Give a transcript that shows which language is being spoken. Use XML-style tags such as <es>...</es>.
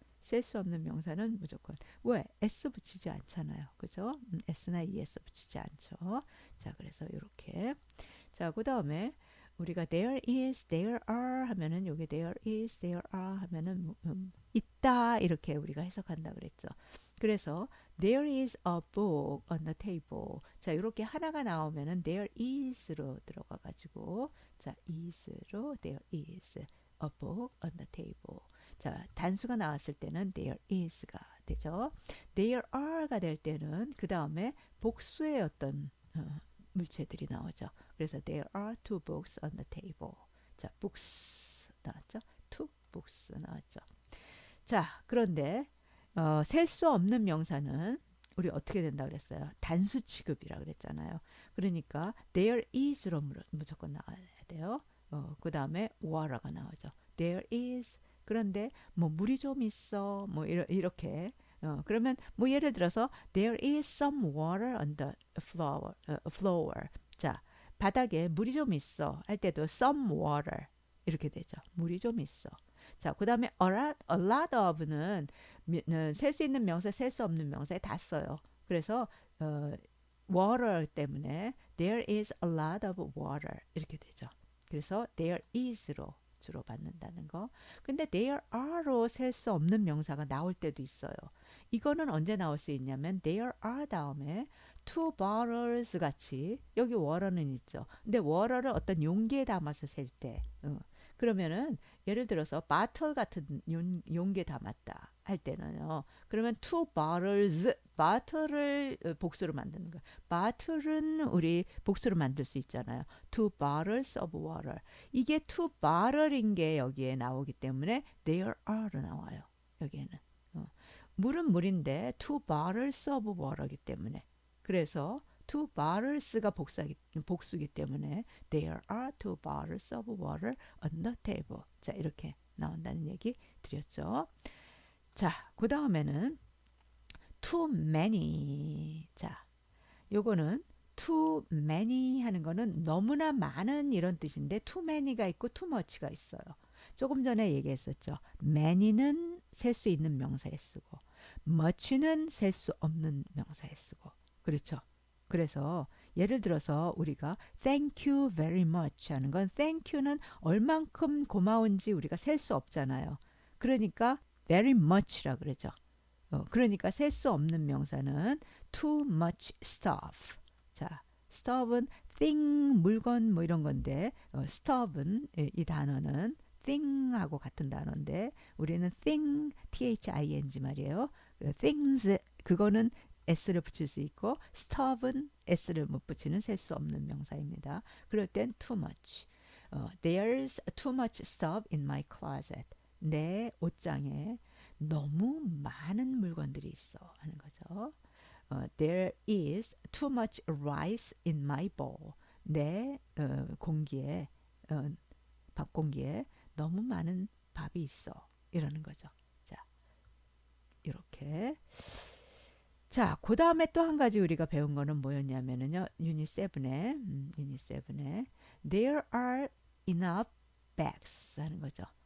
<ko>셀 수 없는 명사는 무조건 왜? s 붙이지 않잖아요. 그죠? s나 es 붙이지 않죠. 자, 그래서 이렇게. 자, 그 다음에 우리가</ko> <en>there is, there are</en> <ko>하면은 요게 there is, there are 하면은 있다 이렇게 우리가 해석한다 그랬죠. 그래서</ko> <en>there is a book on the table.</en> <ko>자, 이렇게 하나가 나오면은 there is로 들어가 가지고 자, is로</ko> <en>there is a book on the table.</en> <ko>자, 단수가 나왔을 때는 there is가 되죠. there are가 될 때는 그 다음에 복수의 어떤 물체들이 나오죠. 그래서</ko> <en>there are two books on the table.</en> <ko>자,</ko> <en>books</en> <ko>나왔죠.</ko> <en>two books</en> <ko>나왔죠. 자, 그런데 셀 수 없는 명사는 우리 어떻게 된다 그랬어요? 단수 취급이라 그랬잖아요. 그러니까 there is로 무조건 나와야 돼요. 그 다음에 water가 나오죠.</ko> <en>there is.</en> <ko>그런데 뭐 물이 좀 있어. 뭐 이렇게. 그러면 뭐 예를 들어서</ko> <en>there is some water on the floor.</en> <ko>자, 바닥에 물이 좀 있어 할 때도</ko> <en>some water</en> <ko>이렇게 되죠. 물이 좀 있어. 자, 그 다음에 a lot of는 셀 수 있는 명사, 셀 수 없는 명사에 다 써요. 그래서</ko> <en>water</en> <ko>때문에</ko> <en>there is a lot of water</en> <ko>이렇게 되죠. 그래서 there is로 주로 받는다는 거. 근데 there are로 셀 수 없는 명사가 나올 때도 있어요. 이거는 언제 나올 수 있냐면 there are 다음에 two bottles 같이 여기 water는 있죠. 근데 water를 어떤 용기에 담아서 셀 때 그러면은 예를 들어서 bottle 같은 용기에 담았다 할 때는요. 그러면 two bottles, bottle을 복수로 만드는 거예요. bottle은 우리 복수로 만들 수 있잖아요.</ko> <en>two bottles of water.</en> <ko>이게 two bottle인 게 여기에 나오기 때문에 there are로 나와요. 여기에는. 물은 물인데</ko> <en>two bottles of water</en> <ko>이기 때문에. 그래서</ko> <en>two bottles가</en> <ko>복수기 때문에</ko> <en>there are two bottles of water on the table.</en> <ko>자, 이렇게 나온다는 얘기 드렸죠. 자, 그 다음에는 too many. 자, 요거는 too many 하는 거는 너무나 많은 이런 뜻인데 too many가 있고 too much가 있어요. 조금 전에 얘기했었죠. many는 셀 수 있는 명사에 쓰고 much는 셀 수 없는 명사에 쓰고 그렇죠. 그래서 예를 들어서 우리가</ko> <en>thank you very much</en> <ko>하는 건 thank you는 얼만큼 고마운지 우리가 셀 수 없잖아요. 그러니까 very much라 그러죠. 그러니까 셀 수 없는 명사는</ko> <en>too much stuff.</en> <ko>자, stuff은 thing, 물건 뭐 이런 건데 stuff은 이 단어는 thing하고 같은 단어인데 우리는 thing, thing 말이에요. things 그거는 s를 붙일 수 있고 stuff은 s를 못 붙이는 셀 수 없는 명사입니다. 그럴 땐 too much.</ko> <en>There's too much stuff in my closet.</en> <ko>내 옷장에 너무 많은 물건들이 있어 하는 거죠.</ko> <en>There is too much rice in my bowl.</en> <ko>내 공기에 밥 공기에 너무 많은 밥이 있어 이러는 거죠. 자, 이렇게. 자, 그 다음에 또 한 가지 우리가 배운 거는 뭐였냐면은요. 유닛 7에</ko> <en>There are enough bags</en> <ko>하는 거죠.</ko>